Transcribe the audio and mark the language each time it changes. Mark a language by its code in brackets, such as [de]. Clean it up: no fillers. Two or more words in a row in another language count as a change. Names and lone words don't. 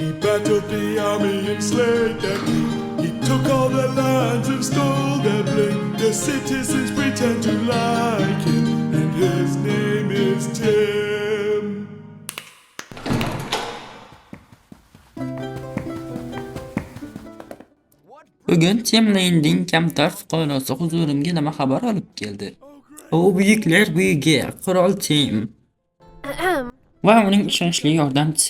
[en] got up the army and slayed their king. He took all their lands and stole their bling. The citizens pretend to like him, and his name is Tim. [uz] Bugun Timlanding kamtar fuqarosi huzurimga nima xabar olib keldi? U buyuklar buyugi qirol Tim va uning ishonchli yordamchisi.